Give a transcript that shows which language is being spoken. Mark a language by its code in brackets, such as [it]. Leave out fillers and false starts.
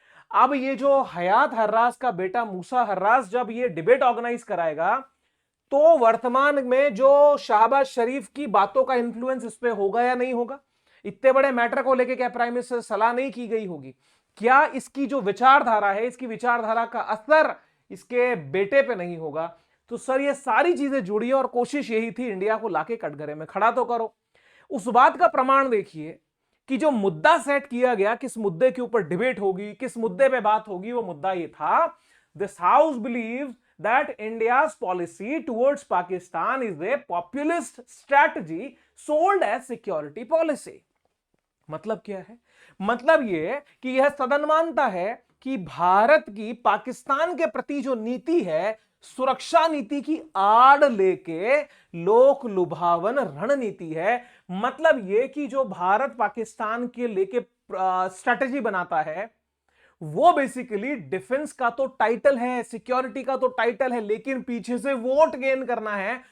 [hi] अब ये जो हयात हर्राज का बेटा मूसा हर्राज जब ये डिबेट ऑर्गेनाइज कराएगा, तो वर्तमान में जो शाहबाज शरीफ की बातों का इंफ्लुएंस इस पे होगा या नहीं होगा, इतने बड़े मैटर को लेके क्या प्राइम मिनिस्टर से सलाह नहीं की गई होगी, क्या इसकी जो विचारधारा है, इसकी विचारधारा का असर इसके बेटे पे नहीं होगा। तो सर ये सारी चीजें जुड़ी और कोशिश यही थी इंडिया को लाके कटघरे में खड़ा तो करो। उस बात का प्रमाण देखिए कि जो मुद्दा सेट किया गया, किस मुद्दे के ऊपर डिबेट होगी, किस मुद्दे पे बात होगी, वो मुद्दा ये था, [en] This house believes that India's policy towards Pakistan is a populist strategy sold as security policy. [hi] मतलब क्या है? मतलब यह कि यह सदन मानता है कि भारत की पाकिस्तान के प्रति जो नीति है, सुरक्षा नीति की आड़ लेके लोक लुभावन रणनीति है। मतलब यह कि जो भारत पाकिस्तान के लेके स्ट्रेटेजी बनाता है, वो बेसिकली डिफेंस का तो टाइटल है, सिक्योरिटी का तो टाइटल है, लेकिन पीछे से वोट गेन करना है।